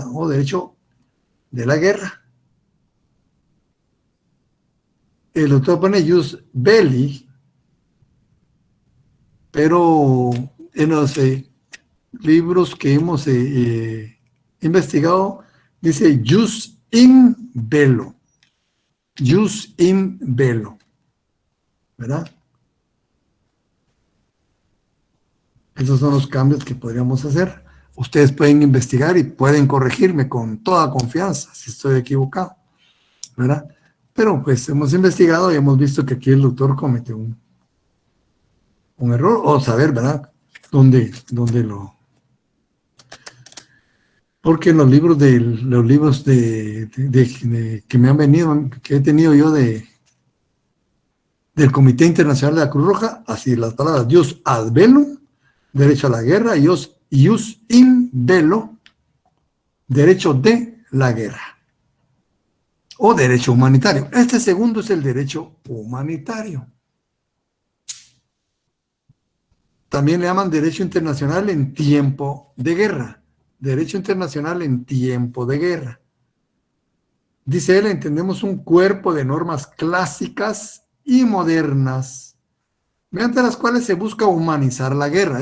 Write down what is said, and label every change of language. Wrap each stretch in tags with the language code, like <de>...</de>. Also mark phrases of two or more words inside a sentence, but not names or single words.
<es>O derecho de la guerra. El autor pone</es> <la>jus belli,</la> <es>pero en los libros que hemos investigado, dice</es> <la>jus in bello. Jus in bello.</la> <es>¿Verdad? Esos son los cambios que podríamos hacer. Ustedes pueden investigar y pueden corregirme con toda confianza si estoy equivocado, ¿verdad? Pero pues hemos investigado y hemos visto que aquí el doctor comete un error, o saber, ¿verdad? ¿Dónde lo...? Porque los libros que me han venido, que he tenido yo del Comité Internacional de la Cruz Roja, así las palabras</es> <la>jus ad bellum,</la> <es>derecho a la guerra, y</es> <la>jus in bello,</la> <es>derecho de la guerra, o derecho humanitario. Este segundo es el derecho humanitario. También le llaman derecho internacional en tiempo de guerra. Derecho internacional en tiempo de guerra. Dice él, entendemos un cuerpo de normas clásicas y modernas, mediante las cuales se busca humanizar la guerra.</es>